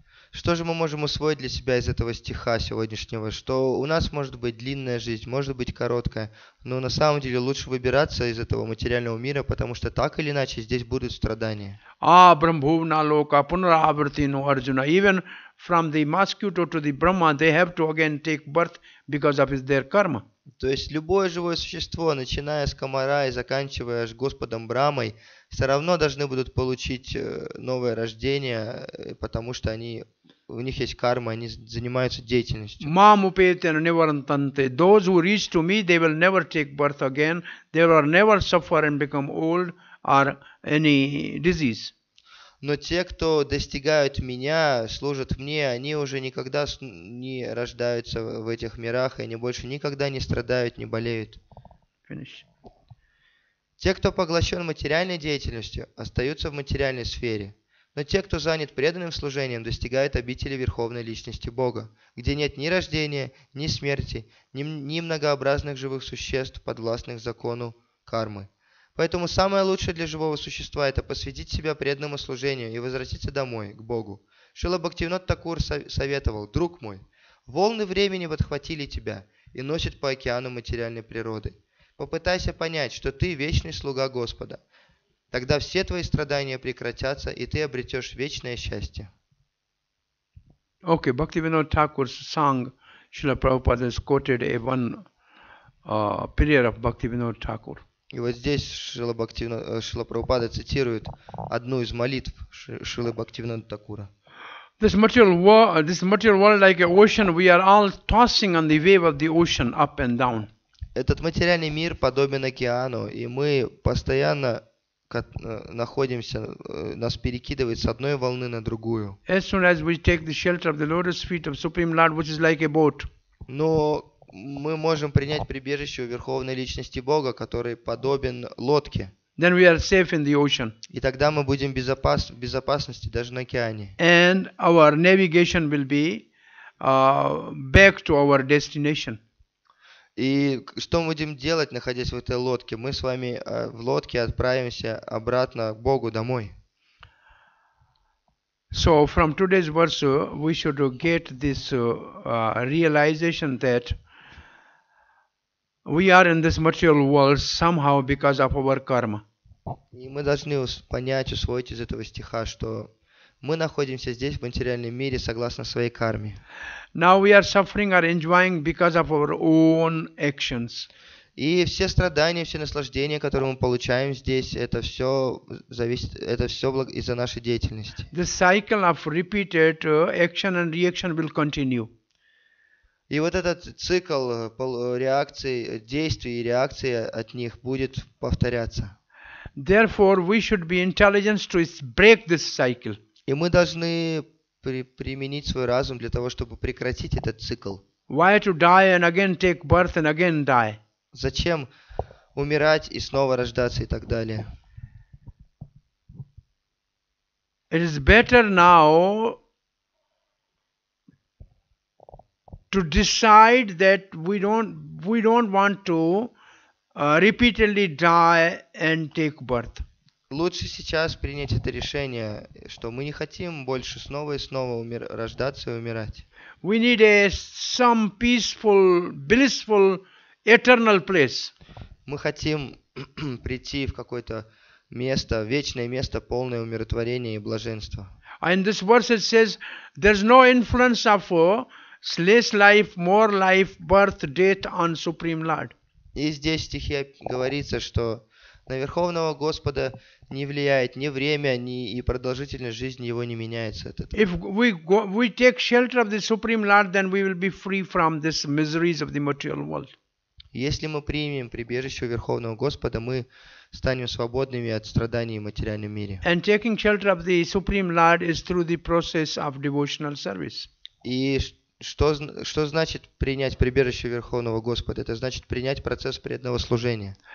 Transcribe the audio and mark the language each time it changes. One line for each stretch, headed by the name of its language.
Russian: Что же мы можем усвоить для себя из этого стиха сегодняшнего? Что у нас может быть длинная жизнь, может быть короткая, но на самом деле лучше выбираться из этого материального мира, потому что так или иначе здесь будут страдания.
Sanskrit: Brahmabhuvna loka punaravartino Arjuna.
English: Even from the mosquito to the Brahma, they have to again take birth because of their karma.
Russian: То есть любое живое существо, начиная с комара и заканчивая аж Господом Брамой, все равно должны будут получить новое рождение, потому что у них есть карма, они занимаются деятельностью.
English: Those who reach to me, they will never take birth again. They will never suffer and become old or any disease.
Russian: Но те, кто достигают меня, служат мне, они уже никогда не рождаются в этих мирах, и они больше никогда не страдают, не болеют.
English: Finish.
Russian: Те, кто поглощен материальной деятельностью, остаются в материальной сфере. Но те, кто занят преданным служением, достигают обители Верховной Личности Бога, где нет ни рождения, ни смерти, ни многообразных живых существ, подвластных закону кармы. Поэтому самое лучшее для живого существа – это посвятить себя преданному служению и возвратиться домой, к Богу. Шрила Бхактивинод Такур советовал: «Друг мой, волны времени подхватили тебя и носят по океану материальной природы. Попытайся понять, что ты вечный слуга Господа. Тогда все твои страдания прекратятся, и ты обретешь вечное счастье.
English: Okay, Bhaktivinoda Thakur's song, Srila Prabhupada has quoted one prayer of Bhaktivinoda Thakur.
Russian: И вот здесь Шрила Прабхупада цитирует одну из молитв Шрилы Бхактивинода Такура.
English: This material world like an ocean, we are all tossing on the wave of the ocean up and down.
Russian: Этот материальный мир подобен океану, и мы постоянно находимся, нас перекидывает с одной волны на другую.
English: As soon as we take the shelter of the lotus feet of Supreme Lord, which is like a boat.
Russian: Но мы можем принять прибежище у Верховной Личности Бога, который подобен лодке.
English: Then we are safe in the ocean.
Russian: И тогда мы будем в безопасности даже на океане.
English: And our navigation will be back to our destination.
Russian: И что мы будем делать, находясь в этой лодке? Мы с вами в лодке отправимся обратно к Богу домой.
English: So from today's verse, we should get this realization that we are in this material world somehow because of our karma.
Russian: И мы должны понять, усвоить из этого стиха, что мы находимся здесь, в материальном мире, согласно своей карме.
English: Now we are suffering or enjoying because of our own actions.
Russian: И все страдания, все наслаждения, которые мы получаем здесь, это все зависит, это все из-за нашей деятельности.
English: The cycle of repeated action and reaction will continue.
Russian: И вот этот цикл реакций, действий и реакции от них будет повторяться.
English: Therefore, we should be intelligent to break this cycle.
Russian: И мы должны применить свой разум для того, чтобы прекратить этот цикл.
English: Why to die and again take birth and again die?
Russian: Зачем умирать и снова рождаться и так далее?
English: It is better now to decide that we don't want to repeatedly die and take birth.
Russian: Лучше сейчас принять это решение, что мы не хотим больше снова и снова рождаться и умирать.
English: We need some peaceful, blissful, eternal place.
Russian: Мы хотим прийти в какое-то место, вечное место, полное умиротворения и блаженства.
English: In this verse it says, there's no influence of less life, more life, birth, death on Supreme Lord.
Russian: И здесь в стихе говорится, что на Верховного Господа не влияет ни время, ни и продолжительность жизни его не меняется от этого.
English: If we take shelter of the Supreme Lord, then we will be free from these miseries of the material world.
Russian: Если мы примем прибежище у Верховного Господа, мы станем свободными от страданий в материальном мире.
English: And taking shelter of the Supreme Lord is through the process of devotional service.
Russian: И что значит принять прибежище Верховного Господа? Это значит принять процесс преданного служения.